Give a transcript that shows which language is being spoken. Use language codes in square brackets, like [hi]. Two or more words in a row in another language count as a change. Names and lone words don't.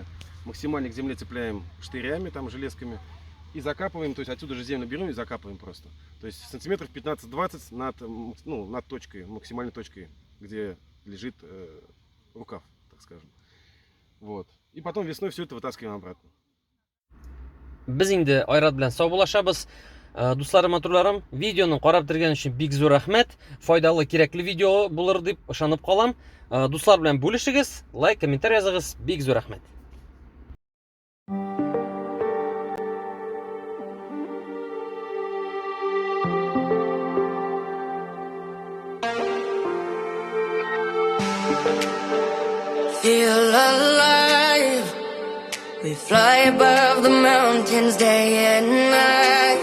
[ru] Максимально к земле цепляем штырями, там, железками. И закапываем, то есть отсюда же землю берем и закапываем просто. То есть сантиметров 15-20 над точкой, максимальной точкой, где лежит рукав, так скажем. Вот. И потом весной все это вытаскиваем обратно. [uz] Biz endi Oyrat bilan sog' bo'lashamiz. Do'stlarim, matularim, videoni qarab turgan uchun big zo'r rahmat. Foydali, kerakli video bo'lar deb ishonib qolam. Do'stlar bilan bo'lishingiz, like, kommentariy yozingiz. Big zo'r rahmat. [en] Feel alive. We fly above the mountains day and night.